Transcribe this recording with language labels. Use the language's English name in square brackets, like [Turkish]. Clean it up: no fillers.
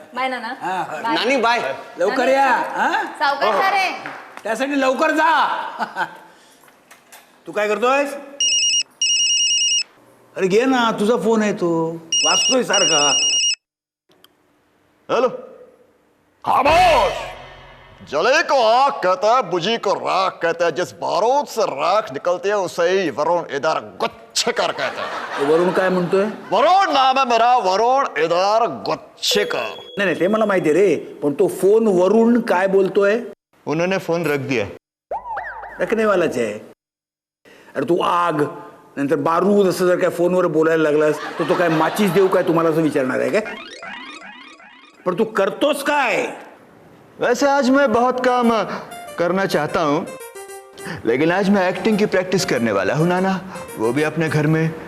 [Marathi] Bye नाना. नानी bye. लवकर या हा. सावकाश रे. त्यासाठी लवकर जा. तू काय करतोयस? अरे घे ना, तुझा फोन आहे तो, वाचतोय सारखा. [Hindi] हेलो, खामोश. जले को आग कहता है, बुझी को राख कहता है. जिस बारूद से राख निकलती है उसे ही वरुण इधर गुच्छकर कहता है. [Marathi] वरून काय म्हणतोय? [Hindi] वरुण नाम है मेरा, वरुण इधर गुच्छकर. [Marathi] नाही नाही, ते मला माहिती आहे रे, पण तो फोन वरून काय बोलतोय? [Hindi] उन्होंने फोन रख दिया. [Marathi] रखने वालाच आहे. अरे तू आग नंतर बारूद असं जर काय फोनवर बोलायला लागलास तर तो काय माचीस देऊ काय तुम्हाला असं विचारणार आहे काय? पण तू करतोस काय? [Hindi] वैसे आज मैं बहुत काम करना चाहता हूँ, लेकिन आज मैं एक्टिंग की प्रैक्टिस करने वाला हूँ नाना, वो भी अपने घर में.